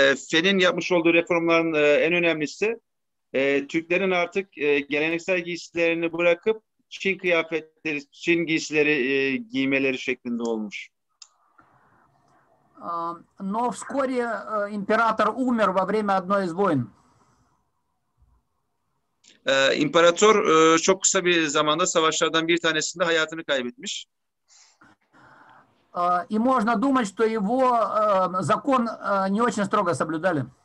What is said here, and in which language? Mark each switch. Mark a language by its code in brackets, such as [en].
[tr] Fen'in yapmış olduğu reformların en önemlisi Türklerin artık geleneksel giysilerini bırakıp Çin kıyafetleri, Çin giysileri giymeleri şeklinde olmuş. [ru] Но вскоре император умер во время одной из войн. [tr] İmparator çok kısa bir zamanda savaşlardan bir tanesinde hayatını kaybetmiş. [ru] И можно думать, что его закон не очень строго соблюдали.